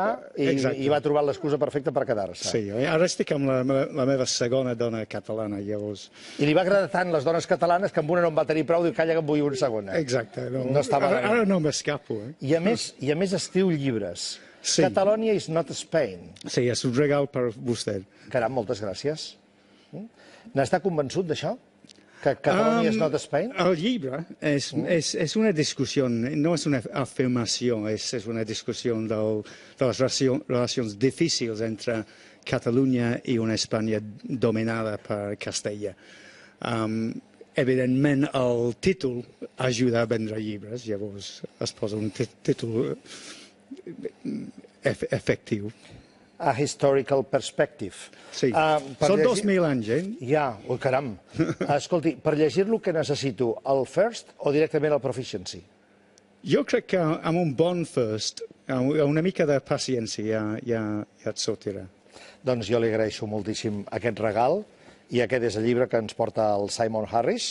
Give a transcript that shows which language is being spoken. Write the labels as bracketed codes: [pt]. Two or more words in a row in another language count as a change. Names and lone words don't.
[ca] Exacte. i va trobar l'excusa perfecta per quedar-se. Sí, ara estic amb la meva segona dona catalana, llavors... I li va agradar tant les dones catalanes que amb una no en va tenir prou, diu, calla que en vull una segona. Exacte. No estava Ara no m'escapo, eh? I a més escriu llibres. Sí. Catalonia is not Spain. Sí, és un regal per vostè. Caram, moltes gràcies. N'està convençut d'això? Que Catalonia is not Spain? El llibre és una discussió, no és una afirmació, és una discussió de les relacions difícils entre Catalunya i una Espanya dominada per Castella. Evidentment, el títol ajuda a vendre llibres, llavors es posa un títol efectiu. A historical perspective. Sí, són 2.000 anys, eh? Ja, oi caram. Escolti, per llegir-lo què necessito? El first o directament el proficiency? Jo crec que amb un bon first, una mica de paciència ja et sortirà. Doncs jo li agraeixo moltíssim aquest regal i aquest és el llibre que ens porta el Simon Harris.